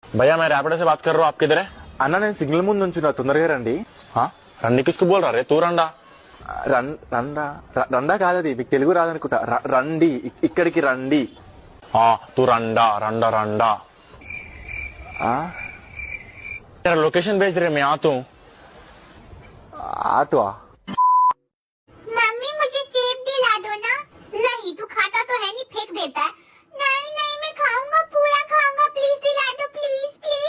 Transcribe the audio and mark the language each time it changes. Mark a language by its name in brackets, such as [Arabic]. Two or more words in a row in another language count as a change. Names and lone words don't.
[Hindi] भैया मैं रैपिडो से बात कर रहा हूँ, आप किधर है? [Telugu] అన్న నేను సిగ్నల్ ముందు నుంచున్నా తొందరగా రండి. [Hindi] हाँ रंडी किसको बोल रहा रे? तू रंडा? [Telugu] రండా కాదది, మీకు తెలుగు రాదనుకుంటా. రండి ఇక్కడికి రండి. [Hindi] हाँ तू रंडा रंडा रंडा. [Telugu] ఆ, [Hindi] तेरा लोकेशन भेज रहे, मैं आता हूँ. [Telugu] ఆటో [Hindi] मम्मी मुझे सेब दिला दो ना. नहीं तू खाता तो है नहीं, फेंक देता है. नहीं नहीं मैं खाऊंगा, पूरा खाऊंगा. प्लीज दिला दो, प्लीज प्लीज.